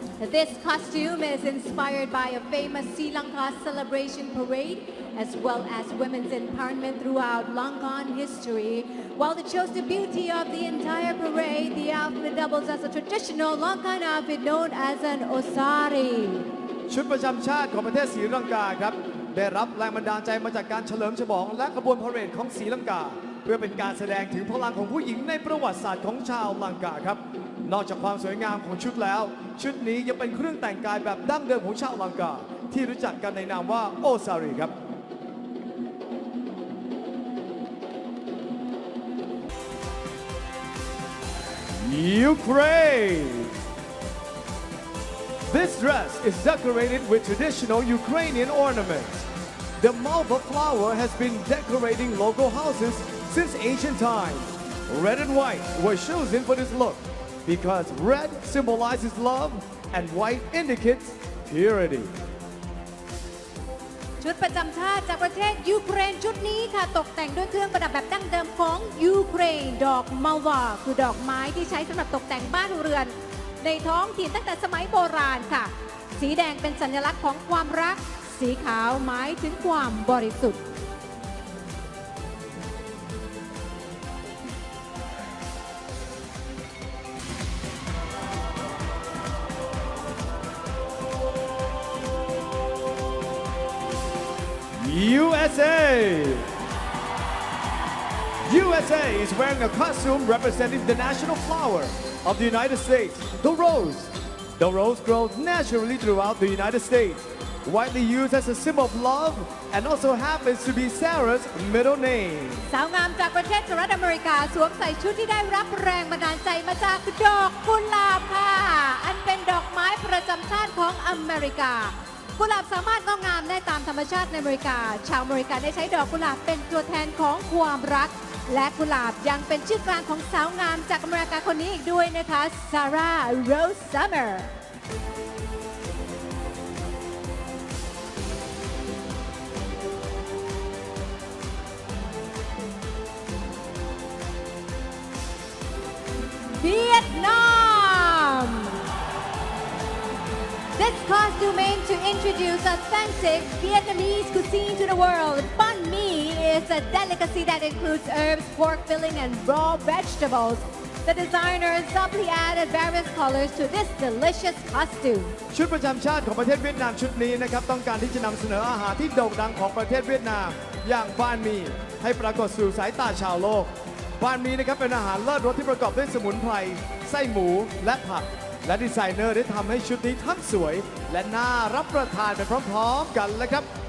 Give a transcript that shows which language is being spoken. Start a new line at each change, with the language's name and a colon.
English: This costume is inspired by a famous Sri Lanka celebration parade as well as women's empowerment throughout Lankan history. While it shows the beauty of the entire parade, the outfit doubles as a traditional Lankan outfit known as an osari.
Thai: ชุดประจำชาติของประเทศศรีลังกาครับได้รับแรงบันดาลใจมาจากการเฉลิมฉลองและขบวนพาเหรดของศรีลังกาเพื่อเป็นการแสดงถึงพลังของผู้หญิงในประวัติศาสตร์ของชาวลังกาครับนอกจากความสวยงามของชุดแล้วชุดนี้ยังเป็นเครื่องแต่งกายแบบดั้งเดิมของชาวลังกาที่รู้จักกันในนามว่าโอซารีครับ Ukraine.
English: This dress is decorated with traditional Ukrainian ornaments. The malva flower has been decorating local houses since ancient times. Red and white were chosen for this look because red symbolizes love and white indicates purity.
Thai: ชุดประจำชาติจากประเทศยูเครนชุดนี้ค่ะตกแต่งด้วยเครื่องประดับแบบดั้งเดิมของยูเครนดอกมัลวาคือดอกไม้ที่ใช้สำหรับตกแต่งบ้านเรือนในท้องถิ่นตั้งแต่สมัยโบราณค่ะสีแดงเป็นสัญลักษณ์ของความรักสีขาวหมายถึงความบริสุทธิ์
English: USA. USA is wearing a costume representing the national flower of the United States, the rose. The rose grows naturally throughout the United States, widely used as a symbol of love and also happens to be Sarah's middle name.
Thai: สาวงามจากประเทศสหรัฐอเมริกาสวมใส่ชุดที่ได้รับแรงบันดาลใจมาจากดอกกุหลาบค่ะอันเป็นดอกไม้ประจำชาติของอเมริกา กุหลาบสามารถงอกงามได้ตามธรรมชาติในอเมริกาชาวอเมริกันได้ใช้ดอกกุหลาบเป็นตัวแทนของความรักและกุหลาบยังเป็นชื่อกลางของสาวงามจากอเมริกาคนนี้อีกด้วยนะคะซาร่าโรสซัมเมอร์ Vietnam.
English: This costume aims to introduce authentic Vietnamese cuisine to the world. Banh mi is a delicacy that includes herbs, pork filling, and raw vegetables. The designer subtly added various colors to this delicious costume.
Thai: ชุดประจำชาติของประเทศเวียดนามชุดนี้นะครับต้องการที่จะนำเสนออาหารที่โด่งดังของประเทศเวียดนามอย่างบานหมี่ให้ปรากฏสู่สายตาชาวโลกบานหมี่นะครับเป็นอาหารเลิศรสที่ประกอบด้วยสมุนไพรไส้หมูและผักและดีไซเนอร์ได้ทำให้ชุดนี้ทั้งสวยและน่ารับประทานไปพร้อมๆกันเลยครับ